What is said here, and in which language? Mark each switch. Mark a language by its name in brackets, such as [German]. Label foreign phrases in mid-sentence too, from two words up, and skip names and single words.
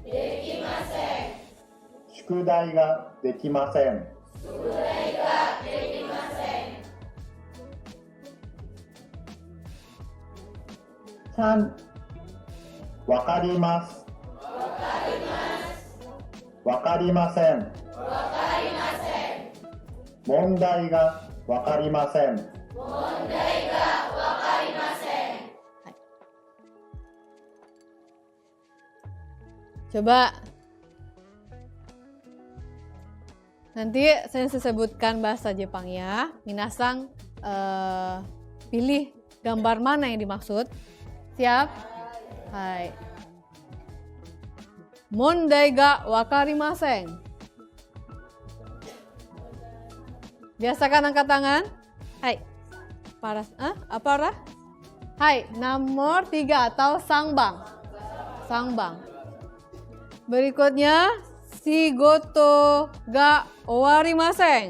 [Japanese] 宿題ができません。3、わかります。わかりません。問題がわかりません。 [Indonesian] Coba nanti saya sebutkan bahasa Jepang ya. Minasang pilih gambar mana yang dimaksud. Siap? Hai. [Japanese] 問題がわかりません. [Indonesian] Biasakan angkat tangan. Hai. Paras, apa? Hai, nomor 3 atau sangbang. Sangbang. Berikutnya, [Japanese] 仕事が終わりません.